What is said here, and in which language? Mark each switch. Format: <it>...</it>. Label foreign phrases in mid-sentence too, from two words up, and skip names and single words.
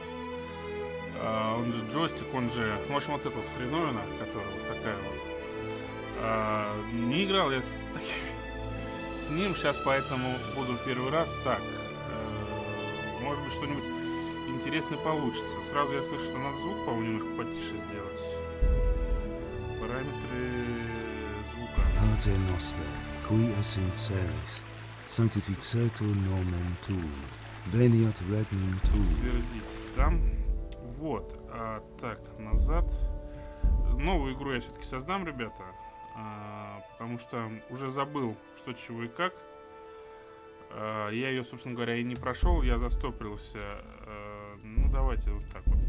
<ru>Он же джойстик, он же, в общем, вот эта вот хреновина, которая вот такая вот. Не играл я с ним сейчас, поэтому буду первый раз. Так, может быть, что-нибудь интересное получится. Сразу я слышу, что надо звук, по-моему, немножко потише сделать. Параметры звука.</ru> <la>Pater noster, qui es in celis, sanctificetur nomen tuum, veniat regnum tuum.</la> <ru>Да? Вот. Так, назад. Новую игру я все-таки создам, ребята. Потому что уже забыл, что, чего и как. Я ее, собственно говоря, и не прошел. Я застопорился. Ну, давайте вот так вот.</ru>